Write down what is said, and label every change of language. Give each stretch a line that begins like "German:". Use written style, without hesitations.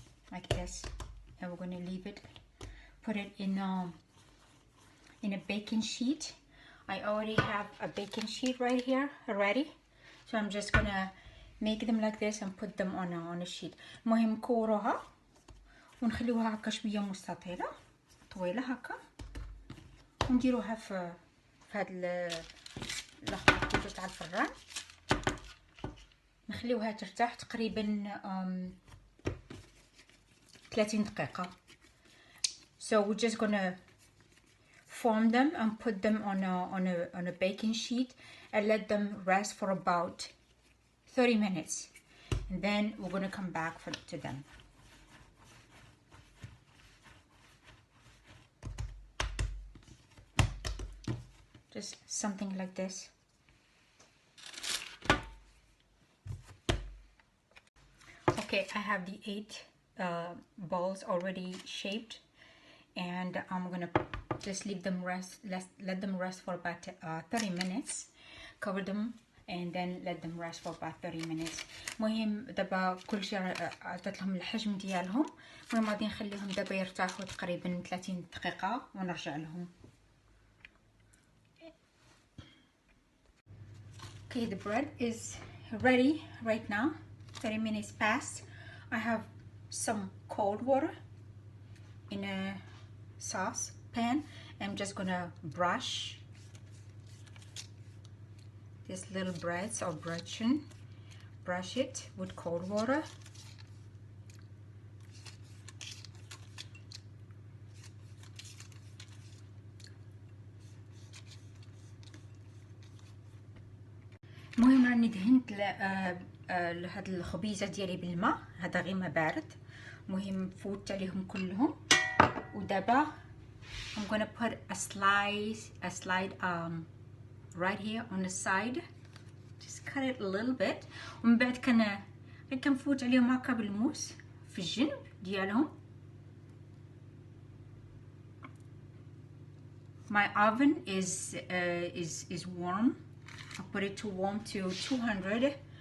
English: Like this. And we're going to leave it, put it in a baking sheet. I already have a baking sheet right here already, so I'm just gonna make them like this and put them on a sheet.
Arabic: المهم نكوروها ونخليوها هكا شويه مستطيله طويله هكا، ونديروها في هاد الخليط تاع الفران. نخليوها ترتاح تقريبا 30 دقيقة.
English: So we're just gonna form them and put them on a baking sheet and let them rest for about 30 minutes, and then we're gonna come back to them. Just something like this. Okay, I have the 8 balls already shaped, and I'm gonna just leave them rest. Let them rest for about 30 minutes. Cover them and then let them rest for about 30 minutes.
Arabic: مهم دابا كلشي عطيت لهم الحجم ديالهم. المهم غادي نخليهم دابا يرتاحوا تقريبا 30 دقيقة ونرجع لهم.
English: Okay, the bread is ready right now. 30 minutes passed. I have some cold water in a sauce pan, I'm just gonna brush this little breads or Brötchen, brush it with cold water.
Arabic: المهم راني دهنت هاد الخبيزه ديالي بالماء، هذا غير ما بارد. المهم فوت عليهم كلهم، ودابا
English: I'm gonna put a slide right here on the side, just cut it a little bit.
Arabic: ومن بعد كنفوت عليهم هكا بالموس في الجنب ديالهم.
English: My oven is warm. I put it to warm to 200.